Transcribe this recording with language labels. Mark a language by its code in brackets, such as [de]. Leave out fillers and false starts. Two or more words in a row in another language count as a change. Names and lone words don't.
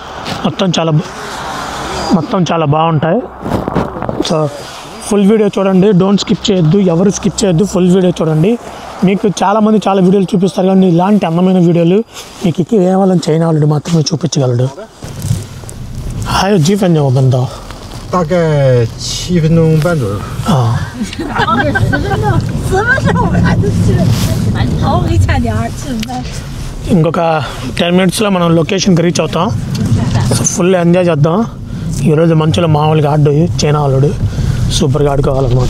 [te] మొత్తం చాలా బాగుంటాయి. సో [en] full video [te] చూడండి, [en] don't skip [te] చేయొద్దు, ఎవరు స్కిప్ చేయొద్దు, [en] full video [te] చూడండి. మీకు చాలామంది చాలా వీడియోలు చూపిస్తారు కానీ ఇలాంటి అందమైన వీడియోలు మీకు కేవలం చైనా వాళ్ళు మాత్రమే చూపించగలడు. హాయ్ జీ ఫ్రెండ్ అవుతుందా? [zh] 大概7分钟半左右。 [te] ఇంకొక 10 minutesలో మనం లొకేషన్కి రీచ్ అవుతాం. సో [en] full enjoy [te] చేద్దాం. ఈరోజు మంచులో మామూలుగా ఆడు చైనా వాళ్ళు సూపర్గా ఆడుకోవాలన్నమాట.